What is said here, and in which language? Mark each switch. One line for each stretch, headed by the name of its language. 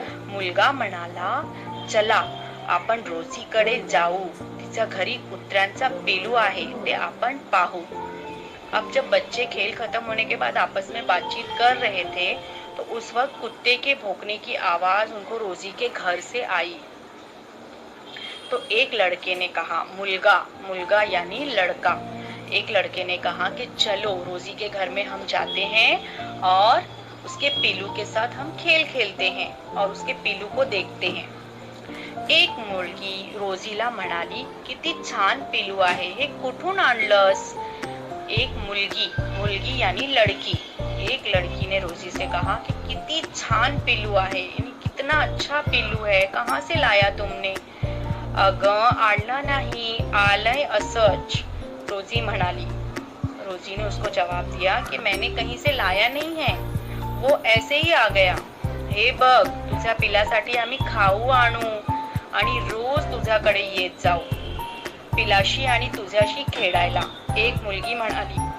Marathi: मुलगा म्हणाला, चला आपण रोजीकडे जाऊ, तिच्या घरी कुत्र्यांचा पिल्लू आहे, ते आपण पाहू।
Hindi: अब जब बच्चे खेल खत्म होने के बाद आपस में बातचीत कर रहे थे तो उस वक्त कुत्ते के भौंकने की आवाज उनको रोजी के घर से आई। तो एक लड़के ने कहा, मुलगा, मुलगा यानी लड़का, एक लड़के ने कहा कि चलो रोजी के घर में हम जाते हैं और उसके पिल्लू के साथ हम खेल खेलते हैं और उसके पिल्लू को देखते हैं।
Marathi: एक मुलगी रोजीला म्हणाली, किती छान पिल्लू आहे, हे कुठून आणलंस?
Hindi: एक मुलगी यानी लड़की, एक लड़की ने रोजी से कहा कि
Marathi: किती छान पिल्लू आहे,
Hindi: यानी कितना अच्छा पिल्लू है, कहाँ से लाया तुमने?
Marathi: अगं आणलं नाही, आलंय असंच, रोजी म्हणाली।
Hindi: रोजी ने उसको जवाब दिया कि मैंने कहीं से लाया नहीं है, वो ऐसे ही आ गया।
Marathi: हे बघ, तुझ्या पिलासाठी आम्ही खाऊ आणू आणि रोज तुझ्याकडे येत जाऊ, पिलाशी आणि तुझ्याशी खेळायला, एक मुलगी म्हणाली।